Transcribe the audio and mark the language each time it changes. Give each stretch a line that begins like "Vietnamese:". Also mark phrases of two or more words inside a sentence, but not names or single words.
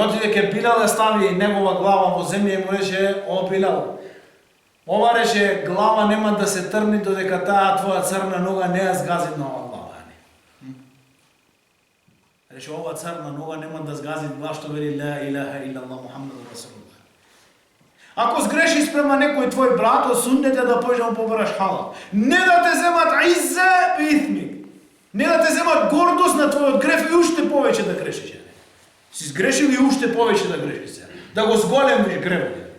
Macedonian: Отиде ке Билал да стави негова глава во земја и му рече: "О Билал, ова рече глава нема да се трни додека таа твоја црна нога не ја згази на ова глава." Рече: "Ова црна нога нема да згази глава што вели
Arabic: لا إله إلا الله محمد رسول الله."
Macedonian: Ако сгрешиш спрема некој твој брат, осуднете да појдеш да му побераш халал. Не да те земат изза и ithmik. Не да те земат гордост на твојот греф и уште повеќе да грешиш. Си сгрешил и уште повеќе да грешиш. Да го зголемиш грефот.